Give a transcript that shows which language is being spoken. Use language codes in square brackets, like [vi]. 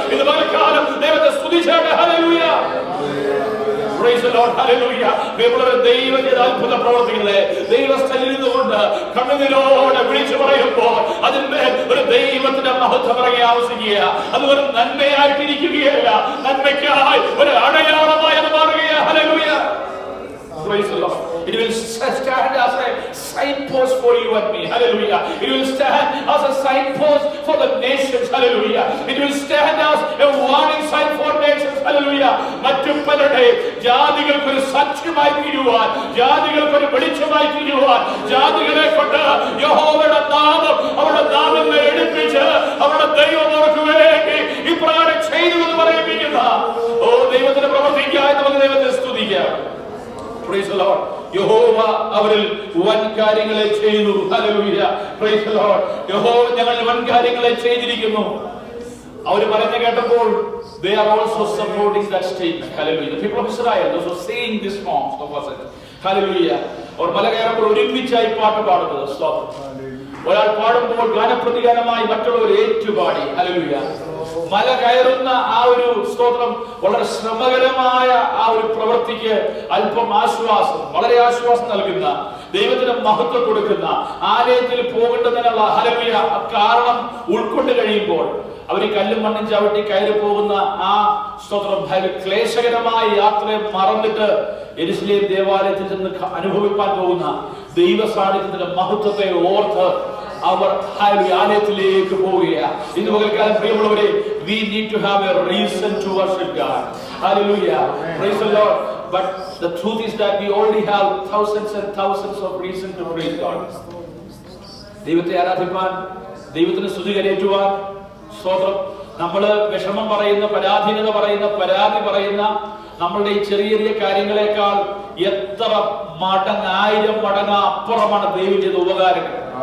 [ml] ഇത് പകൽക്കാലം ദൈവത്തെ സ്തുതിച്ചാണ്. Hallelujah. [en] Praise the Lord, hallelujah. [ml] ദൈവം ചെയ്ത അത്ഭുത പ്രവർത്തികളെ ദൈവസ്ഥലിൽ നിന്നുകൊണ്ട് കണ്ണുനീരോടെ വിളിച്ചു പറയുമ്പോൾ അതിന്മേൽ ഒരു ദൈവത്തിന്റെ മഹത്വം ഇറങ്ങി ആവശ്യിക്കുക. അത് ഒരു നന്മയായിട്ടിരിക്കുകയല്ല, നന്മയ്ക്കായി ഒരു അടയാളമായി അത് മാറുകയാണ്. [en] Hallelujah. Praise the Lord. It will stand as a signpost for you and me. Hallelujah. It will stand as a signpost for the nations. Hallelujah. It will stand as a warning sign for nations. Hallelujah. [ml] മറ്റു പലരുടെ ജാതികൾക്ക് ഒരു സാക്ഷ്യമായി തീരുവാൻ, ജാതികൾക്ക് ഒരു വെളിച്ചമായി തീരുവാൻ, ജാതികളെ കൊണ്ട് യഹോവയുടെ നാമം അവരുടെ നാമങ്ങൾ എടുപ്പിച്ച് അവരുടെ ദൈവം അവർക്ക് വേണ്ടി ഇപ്രകാരം ചെയ്തു എന്ന് പറയിപ്പിക്കുന്ന ദൈവത്തിന് പ്രവർത്തിക്കാതെ നമുക്ക് ദൈവത്തെ സ്തുതിക്കാം. [en] Praise the Lord. [ml] യഹോവ അവരിൽ വൻ കാര്യങ്ങളെ ചെയ്തു. ഹല്ലേലൂയ. Praise the Lord. യഹോവ ഞങ്ങളിൽ വൻ കാര്യങ്ങളെ ചെയ്തിരിക്കുന്നു. അവർ പറയുന്നത് കേട്ടപ്പോൾ [en] they are also supporting that statement. Hallelujah. The people of Israel, those who are saying this songs of us, hallelujah, [ml] അവർ മല കയറുമ്പോൾ ഒരുമിച്ചായി പാട്ട് പാടുന്നത്. സ്തോത്രം. ഒരാൾ പാടുമ്പോൾ ഗാനപ്രതിഗാനമായി മറ്റുള്ളവർ ഏറ്റുപാടി. ഹല്ലേലൂയ. മല കയറുന്ന ആ ഒരു സ്തോത്രം വളരെ ശ്രമകരമായ ആ ഒരു പ്രവൃത്തിക്ക് അല്പം ആശ്വാസം, വളരെ ആശ്വാസം നൽകുന്ന, ദൈവത്തിന് മഹത്വം കൊടുക്കുന്ന, ആലയത്തിൽ പോകേണ്ടതിനുള്ള ഹല്ലേലൂയ കാരണം ഉൾക്കൊണ്ട് കഴിയുമ്പോൾ അവർ കല്ലും മണ്ണും ചവിട്ടി കയറി പോകുന്ന ആ സ്തോത്രം ക്ലേശകരമായ യാത്രയെ മറന്നിട്ട് യെരൂശലേം ദേവാലയത്തിൽ നിന്ന് അനുഭവിക്കാൻ പോകുന്ന ദൈവ സാന്നിധ്യത്തിന്റെ മഹത്വത്തെ ഓർത്ത് അവർ ആലയത്തിലേക്ക് പോവുകയാണ്. ഇന്ന് പകൽക്കാലം പ്രിയമുള്ളവരെ, [en] we need to have a reason to worship God. Hallelujah. Praise the Lord. But the truth is that we already have thousands and thousands of reasons to praise God. [ml] ദൈവത്തെ ആരാധിക്കാൻ, ദൈവത്തിന് സ്തുതി കരയേറ്റുവാൻ, സ്തോത്രം, നമ്മള് വിഷമം പറയുന്ന, പരാധീനത പറയുന്ന, പരാതി പറയുന്ന നമ്മളുടെ ഈ ചെറിയ ചെറിയ കാര്യങ്ങളെക്കാൾ എത്ര മടങ്ങ്, 1000 മടങ്ങ് അപ്പുറമാണ് ദൈവം ചെയ്ത ഉപകാരങ്ങൾ.